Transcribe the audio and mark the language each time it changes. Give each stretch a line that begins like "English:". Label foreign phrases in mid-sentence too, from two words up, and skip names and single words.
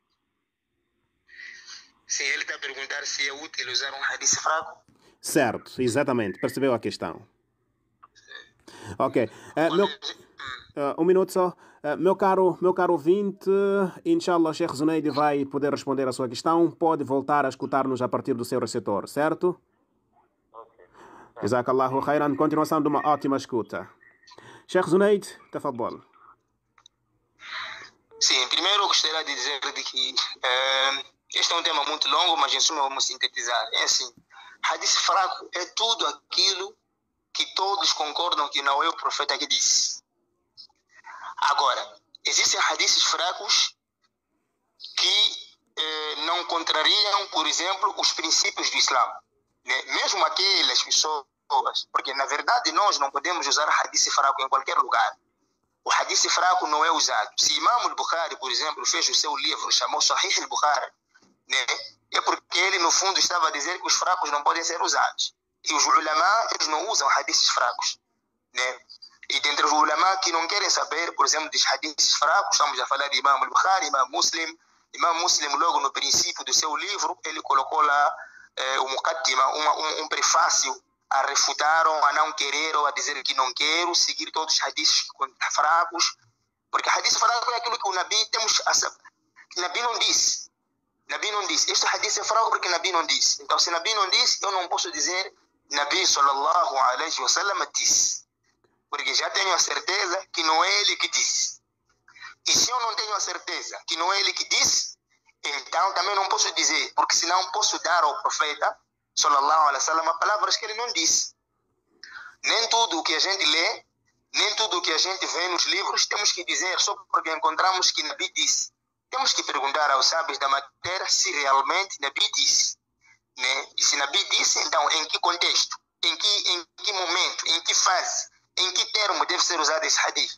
Portuguese: Sim, ele está a perguntar se é útil usar um hadith fraco. Certo, exatamente. Percebeu a questão. Ok. Um minuto só. Meu caro ouvinte, inshallah, Sheikh Zunaid vai poder responder a sua questão. Pode voltar a escutar-nos a partir do seu receptor, certo?
Arabic: جزاك الله خيرا.
Portuguese: Continuação de uma ótima escuta. Sheikh Zunaid, tafadhal. Sim, primeiro eu gostaria de dizer que este é um tema muito longo, mas em suma vamos sintetizar. É assim, hadith fraco é tudo aquilo que todos concordam que não é o profeta que disse. Agora, existem hadiths fracos que não contrariam, por exemplo, os princípios do Islã. Né? Mesmo aquelas pessoas, porque na verdade nós não podemos usar hadith fraco em qualquer lugar. O hadith fraco não é usado. Se Imam al-Bukhari, por exemplo, fez o seu livro, chamou Sahih al-Bukhari, né? É porque ele, no fundo, estava a dizer que os fracos não podem ser usados. E os ulama, eles não usam hadiths fracos, né? E dentre os ulama que não querem saber, por exemplo, dos hadiths fracos, estamos a falar de Imam al-Bukhari, Imam Muslim, logo no princípio do seu livro, ele colocou lá o muqaddima, um prefácio a refutar ou a não querer ou a dizer que não quero seguir todos os hadiths fracos, porque hadith fraco é aquilo que o Nabi Nabi não disse. Nabi não disse. Este hadith é fraco porque Nabi não disse. Então, se Nabi não disse, eu não posso dizer Nabi
Arabic: صلى الله عليه وسلم
Portuguese: disse, porque já tenho a certeza que não é ele que disse. E se eu não tenho a certeza que não é ele que disse, então também não posso dizer, porque senão posso dar ao profeta
Arabic: صلى الله عليه وسلم
Portuguese: palavras que ele não disse. Nem tudo o que a gente lê, nem tudo o que a gente vê nos livros temos que dizer só porque encontramos que Nabi disse. Temos que perguntar aos sábios da matéria se realmente Nabi disse, né? E se Nabi disse, então em que contexto, em que momento, em que fase, em que termo deve ser usado esse hadith.